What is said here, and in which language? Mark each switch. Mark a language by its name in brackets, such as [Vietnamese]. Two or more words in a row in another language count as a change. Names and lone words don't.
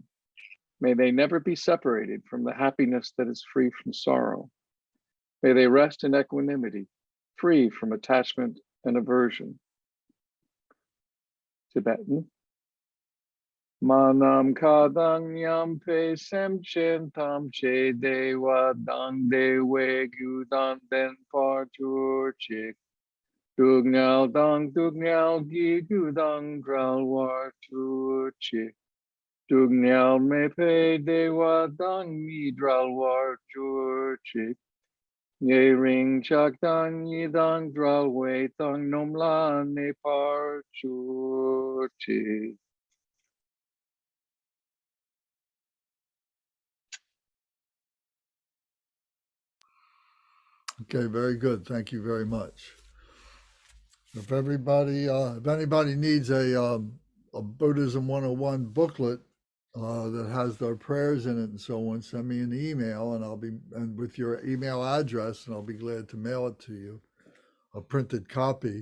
[English] May they never be separated from the happiness that is free from sorrow. May they rest in equanimity, free from attachment and aversion. Tibetan. [Tibetan] མ་ནམ་མཁའ་དང་མཉམ་པའི་སེམས་ཅན་ཐམས་ཅད་བདེ་བ་དང་བདེ་བའི་རྒྱུ་དང་ལྡན་པར་གྱུར་ཅིག. སྡུག་བསྔལ་དང་སྡུག་བསྔལ་གྱི་རྒྱུ་དང་བྲལ་བར་གྱུར་ཅིག. སྡུག་བསྔལ་མེད་པའི་བདེ་བ་དང་མི་འབྲལ་བར་གྱུར་ཅིག. ཉེ་རིང་ཆགས་སྡང་གཉིས་དང་བྲལ་བའི་བཏང་སྙོམས་ལ་གནས་པར་གྱུར་ཅིག. [English] Okay, very good. Thank you very much. If anybody needs a Buddhism 101 booklet that has their prayers in it and so on, send me an email and with your email address, and I'll be glad to mail it to you, a printed copy.